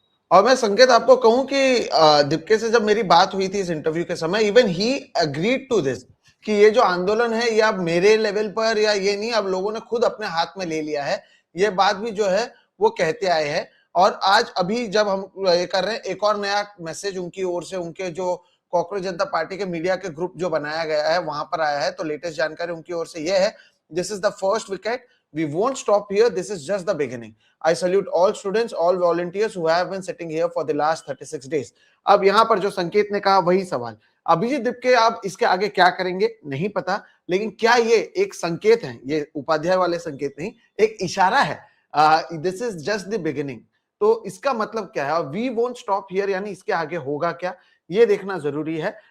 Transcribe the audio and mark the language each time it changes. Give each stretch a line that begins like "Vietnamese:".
Hindi: और मैं संकेत आपको कहूं कि दीपके से जब मेरी बात हुई थी इस इंटरव्यू के समय,
English: even he agreed to this
Hindi: कि ये जो आंदोलन है ये अब मेरे लेवल पर या ये नहीं, अब लोगों ने खुद अपने हाथ में ले लिया है, ये बात भी जो है वो कहते आए हैं। और आज अभी जब हम ये कर रहे हैं, एक और नया मैसेज उनकी ओर से, उनके जो कॉकरोच जनता पार्टी के मीडिया के ग्रुप जो बनाया गया है वहां पर आया है। तो लेटेस्ट जानकारी उनकी ओर से ये है,
English: This is the first wicket, we won't stop here, this is just the beginning. I salute all students, all volunteers who have been sitting here for the last 36 days.
Hindi: अब यहां पर जो संकेत ने कहा वही सवाल, अभिजीत दीपके आप इसके आगे क्या करेंगे नहीं पता, लेकिन क्या ये एक संकेत है, ये उपाध्याय वाले संकेत नहीं, एक इशारा है,
English: This is just the beginning.
Hindi: तो इसका मतलब क्या है,
English: we won't stop here,
Hindi: यानी इसके आगे होगा क्या ये देखना जरूरी है।